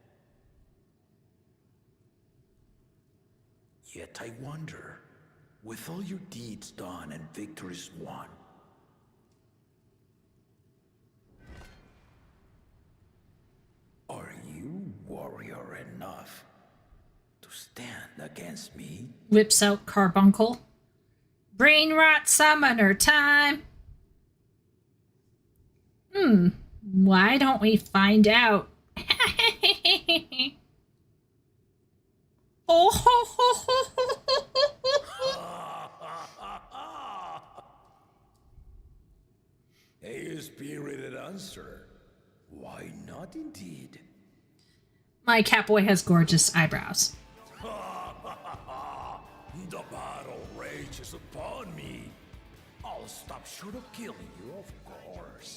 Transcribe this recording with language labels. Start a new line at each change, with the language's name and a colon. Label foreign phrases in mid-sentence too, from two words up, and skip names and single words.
English: Yet I wonder, with all your deeds done and victories won, are you warrior enough to stand against me? Whips out carbuncle. Brain rot summoner time. Why don't we find out? Oh, ho, ho, ho, ho, ho, ho. A spirited answer. Why not indeed? My catboy has gorgeous eyebrows. The battle rages upon me. I'll stop short of killing you, of course.